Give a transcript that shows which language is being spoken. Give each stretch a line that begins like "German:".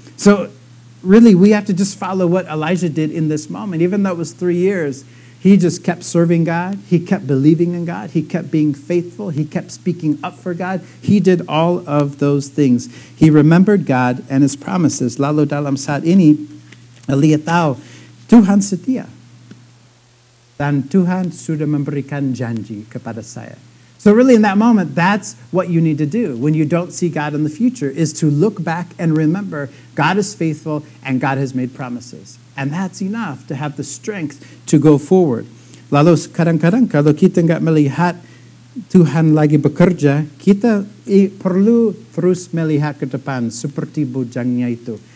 English: So, really, we have to just follow what Elijah did in this moment. Even though it was 3 years, he just kept serving God. He kept believing in God. He kept being faithful. He kept speaking up for God. He did all of those things. He remembered God and His promises.
Indonesian: Lalu dalam saat ini, Elia tahu, Tuhan setia. Dan Tuhan sudah memberikan janji kepada saya.
English: So really in that moment, that's what you need to do when you don't see God in the future, is to look back and remember God is faithful and God has made promises. And that's enough to have the strength to go forward.
Indonesian: Lalu kadang-kadang kalau kita nggak melihat Tuhan lagi bekerja, kita perlu terus melihat ke depan seperti bujangnya itu.